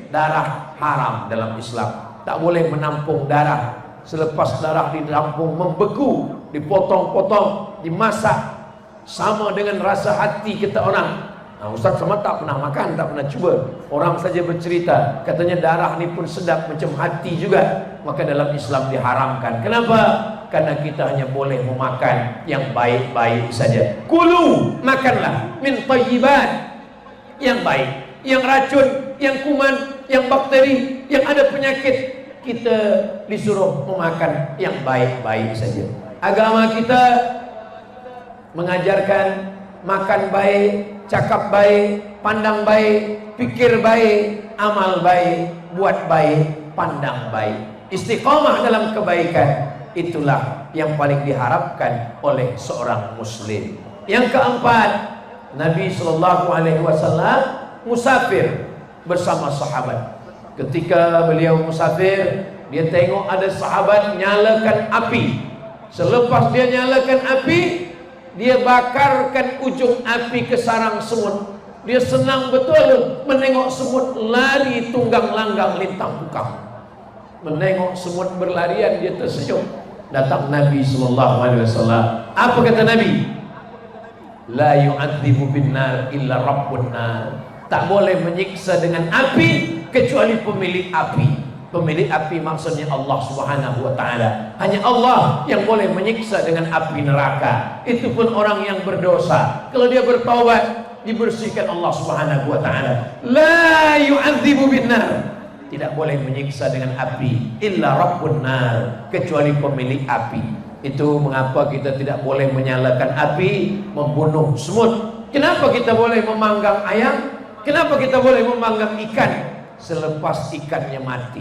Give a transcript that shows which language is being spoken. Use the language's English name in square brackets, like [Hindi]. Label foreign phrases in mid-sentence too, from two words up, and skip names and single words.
[Malay] Darah haram dalam Islam. Tak boleh menampung darah. Selepas darah ditampung membeku, dipotong-potong, dimasak. Sama dengan rasa hati kita orang. Nah, Ustaz sama tak pernah makan, tak pernah cuba. Orang saja bercerita, katanya darah ni pun sedap macam hati juga. Maka dalam Islam diharamkan. Kenapa? Karena kita hanya boleh memakan yang baik-baik saja. Kulu, makanlah [Arabic] من طيبات, [Malay] yang baik. Yang racun, yang kuman, yang bakteri, yang ada penyakit, kita disuruh memakan yang baik-baik saja. Agama kita mengajarkan makan baik, cakap baik, pandang baik, pikir baik, amal baik, buat baik, pandang baik. Istiqamah dalam kebaikan, itulah yang paling diharapkan oleh seorang muslim. Yang keempat, Nabi SAW musafir bersama sahabat. Ketika beliau musafir, dia tengok ada sahabat nyalakan api. Selepas dia nyalakan api, dia bakarkan ujung api ke sarang semut. Dia senang betul menengok semut lari tunggang langgang lintang pukang. Menengok semut berlarian, dia tersenyum. Datang Nabi SAW. Apa kata Nabi? [Arabic] لا يعذب بالنار إلا رب النار. [Malay] Tak boleh menyiksa dengan api kecuali pemilik api. Pemilik api maksudnya Allah [Arabic] سبحانه وتعالى. [Malay] Hanya Allah yang boleh menyiksa dengan api neraka. Itu pun orang yang berdosa. Kalau dia bertaubat, dibersihkan Allah [Arabic] سبحانه وتعالى. لا يعذب بالنار. [Malay] Tidak boleh menyiksa dengan api [Arabic] إلا رب النار, [Malay] kecuali pemilik api. Itu mengapa kita tidak boleh menyalakan api, membunuh semut. Kenapa kita boleh memanggang ayam? Kenapa kita boleh memanggang ikan selepas ikannya mati?